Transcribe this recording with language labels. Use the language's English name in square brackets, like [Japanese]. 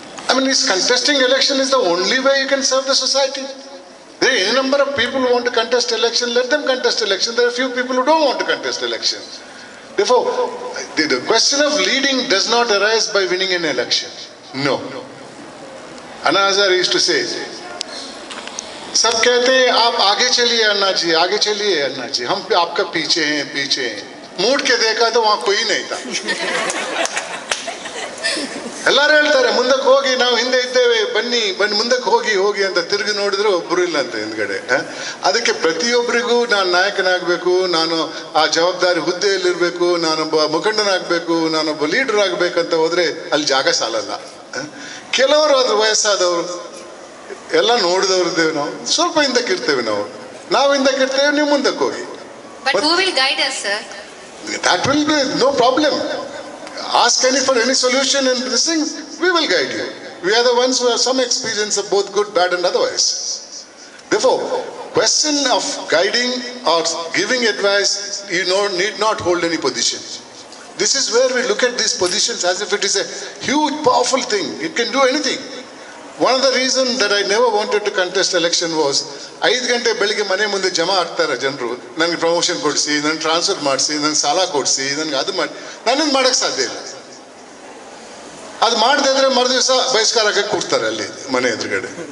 [English] I mean, is contesting election is the only way you can serve the society? There are any number of people who want to contest election, let them contest election. There are few people who don't want to contest election. Therefore, the question of leading does not arise by winning an election. No. [Hindi] Anna Hazare [English] used to say, [Hindi] सब कहते हैं आप आगे चलिए अन्ना जी, आगे चलिए अन्ना जी, हम आपका पीछे हैं, पीछे हैं. मूड के देखा तो वहाँ कोई नहीं था. [Kannada] ಎಲ್ಲರೂ ಹೇಳ್ತಾರೆ ಮುಂದಕ್ಕೆ ಹೋಗಿ, ನಾವು ಹಿಂದೆ ಇದ್ದೇವೆ, ಬನ್ನಿ ಮುಂದಕ್ಕೆ ಹೋಗಿ ಅಂತ ತಿರುಗಿ ನೋಡಿದ್ರು ಒಬ್ಬರು ಇಲ್ಲ ಅಂತ ಹಿಂದ್ಗಡೆ. ಅದಕ್ಕೆ ಪ್ರತಿಯೊಬ್ಬರಿಗೂ ನಾನು ನಾಯಕನಾಗಬೇಕು, ನಾನು ಆ ಜವಾಬ್ದಾರಿ ಹುದ್ದೆಯಲ್ಲಿರಬೇಕು, ನಾನೊಬ್ಬ ಮುಖಂಡನಾಗಬೇಕು, ನಾನೊಬ್ಬ ಲೀಡರ್ ಆಗಬೇಕಂತ ಹೋದ್ರೆ ಅಲ್ಲಿ ಜಾಗ ಸಾಲಲ್ಲ. ಕೆಲವರು ಅದ್ರ ವಯಸ್ಸಾದವರು ಎಲ್ಲ ನೋಡಿದವ್ರದ್ದೇವೆ, ನಾವು ಸ್ವಲ್ಪ ಹಿಂದಕ್ಕಿರ್ತೇವೆ, ನಾವು ಹಿಂದಕ್ಕಿರ್ತೇವೆ, ನೀವು ಮುಂದಕ್ಕೆ ಹೋಗಿ. [English] But who will guide us, sir? That will be no problem. Ask for any solution in this thing, we will guide you. We are the ones who have some experience of both good, bad and otherwise. Therefore, question of guiding or giving advice, you need not hold any position. This is where we look at these positions as if it is a huge, powerful thing. It can do anything. One of the reasons that I never wanted to contest election was, [Kannada] 5 ಗಂಟೆ ಬೆಳಿಗ್ಗೆ ಮನೆ ಮುಂದೆ ಜಮಾ ಆಗ್ತಾರೆ ಜನರು, ನನಗೆ promotion ಕೊಡಿಸಿ, ನನಗೆ ಟ್ರಾನ್ಸ್ಫರ್ ಮಾಡಿಸಿ, ನನಗೆ ಸಾಲ ಕೊಡಿಸಿ, ನನಗೆ ಅದು ಮಾಡಿ, ನನ್ನನ್ನು ಮಾಡೋಕ್ಕೆ ಸಾಧ್ಯ ಇಲ್ಲ. ಅದು ಮಾಡದೇ ಇದ್ರೆ ಮರುದಿವಸ ಬಹಿಷ್ಕಾರಕ್ಕೆ ಕೂಡ್ತಾರೆ ಅಲ್ಲಿ ಮನೆ ಎದುರುಗಡೆ.